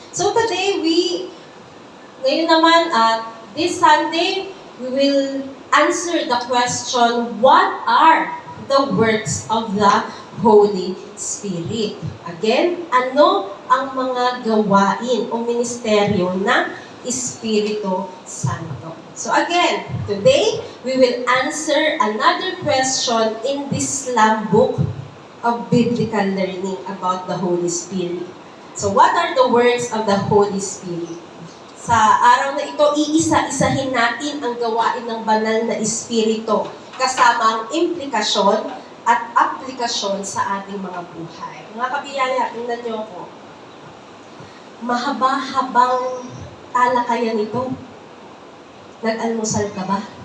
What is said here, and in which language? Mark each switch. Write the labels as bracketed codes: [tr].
[en] So, today [tl] ngayon naman, [en] this Sunday, we will answer the question, what are the works of the Holy Spirit? [tl] Again, ano ang mga gawain o ministeryo ng Espiritu Santo? [en] So again, today, we will answer another question in this Slam book of biblical learning about the Holy Spirit. So what are the works of the Holy Spirit? [tl] Sa araw na ito, iisa-isahin natin ang gawain ng banal na Espiritu kasama ang implikasyon at aplikasyon sa ating mga buhay. Mga kabiyaya, tingnan niyo ako. Mahaba-habang talakayan ito. Nag-almusal ka ba?